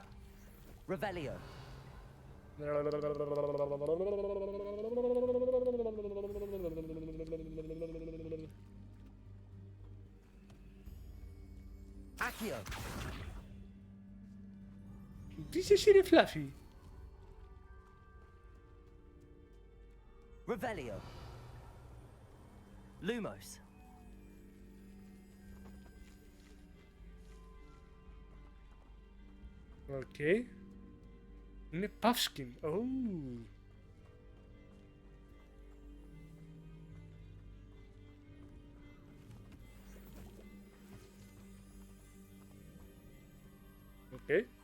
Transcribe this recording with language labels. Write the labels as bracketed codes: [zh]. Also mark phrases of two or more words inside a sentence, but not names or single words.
[el] Revelio. Accio. Τι είσαι εσύ ρε φλάφι. Revelio. Lumos. Οκ. Είναι Puffskin. Oh. Οκ.